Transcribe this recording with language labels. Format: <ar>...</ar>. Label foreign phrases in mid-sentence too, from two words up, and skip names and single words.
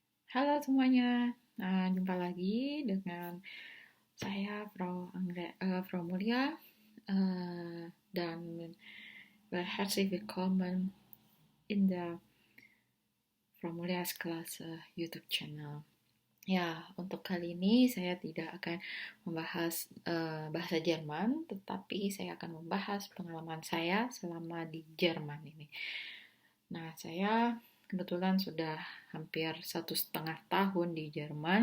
<id>Halo semuanya, jumpa lagi dengan saya Frau Mulia, dan</id> <de>herzlich willkommen in der Frau Mulia's Klasse YouTube channel.</de> <id>Ya, untuk kali ini saya tidak akan membahas bahasa Jerman, tetapi saya akan membahas pengalaman saya selama di Jerman ini. Nah, saya kebetulan sudah hampir 1,5 tahun di Jerman.</id>